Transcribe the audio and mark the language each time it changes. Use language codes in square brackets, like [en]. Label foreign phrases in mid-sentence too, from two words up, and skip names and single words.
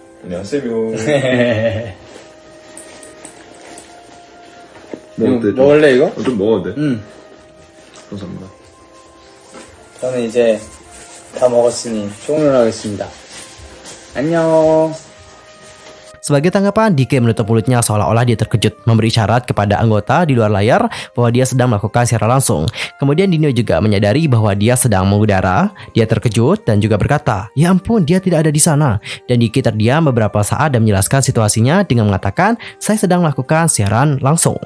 [ko] 안녕하세요. 먹을래 이거? 좀 먹어도 돼? 응. 감사합니다. 저는 이제 다 먹었으니 종료를 하겠습니다. 안녕. [id] Sebagai tanggapan, DK menutup mulutnya seolah-olah dia terkejut, memberi isyarat kepada anggota di luar layar bahwa dia sedang melakukan siaran langsung. Kemudian Dino juga menyadari bahwa dia sedang mengudara. Dia terkejut dan juga berkata, "Ya ampun, dia tidak ada di sana." Dan DK terdiam beberapa saat dan menjelaskan situasinya dengan mengatakan, "Saya sedang melakukan siaran langsung."